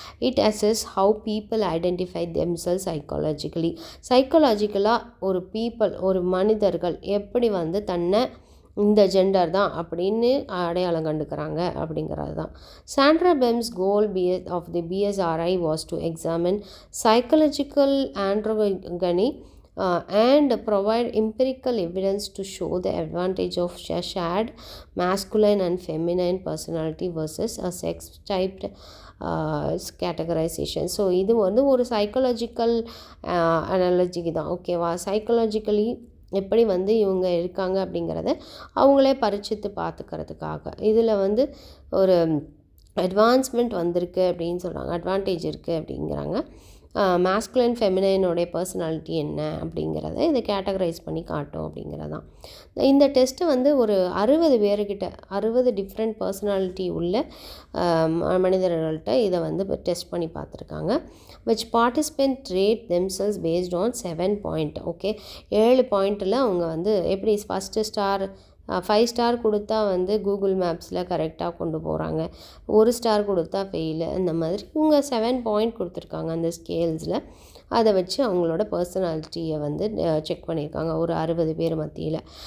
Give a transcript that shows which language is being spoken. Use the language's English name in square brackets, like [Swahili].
[English] it assess how people identify themselves [Tamil] சைக்காலஜிக்கலாக ஒரு மனிதர்கள் எப்படி வந்து தன்னை இந்த ஜெண்டர் தான் அப்படின்னு அடையாளம் கண்டுக்கிறாங்க அப்படிங்கிறது தான். [English] Sandra Bem's goal of the BSRI was to examine psychological androgyny and provide empirical evidence to show the advantage of shared masculine and feminine personality versus a sex-typed categorization. [Tamil] So இது வந்து ஒரு சைக்காலஜிக்கல் அனாலஜிக்கு தான், ஓகேவா. சைக்காலஜிக்கலி எப்படி வந்து இவங்க இருக்காங்க அப்படிங்கிறத அவங்களே பரிச்சித்து பார்த்துக்கிறதுக்காக இதில் வந்து ஒரு அட்வான்ஸ்மெண்ட் வந்திருக்கு அப்படின்னு சொல்கிறாங்க, அட்வான்டேஜ் இருக்குது அப்படிங்கிறாங்க. மேஸ்குலைன் ஃபெமினைனோடைய பர்சனாலிட்டி என்ன அப்படிங்கிறத இதை கேட்டகரைஸ் பண்ணி காட்டும் அப்படிங்கிறதான். இந்த டெஸ்ட்டு வந்து ஒரு 60 பேர்கிட்ட 60 டிஃப்ரெண்ட் பர்சனாலிட்டி உள்ள மனிதர்கள்ட்ட இதை வந்து டெஸ்ட் பண்ணி பார்த்துருக்காங்க. [English] which participant rate themselves based on 7 point. [Tamil] Okay, 7 பாயிண்ட்டில் அவங்க வந்து எப்படி ஃபஸ்ட்டு ஸ்டார் 5 ஸ்டார் கொடுத்தா வந்து கூகுள் மேப்ஸில் கரெக்டாக கொண்டு போகிறாங்க, 1 ஸ்டார் கொடுத்தா ஃபெயிலு, அந்த மாதிரி இவங்க 7 பாயிண்ட் கொடுத்துருக்காங்க அந்த ஸ்கேல்ஸில். அதை வச்சு அவங்களோட பர்சனாலிட்டியை வந்து செக் பண்ணியிருக்காங்க ஒரு 60 பேர் மத்தியில்.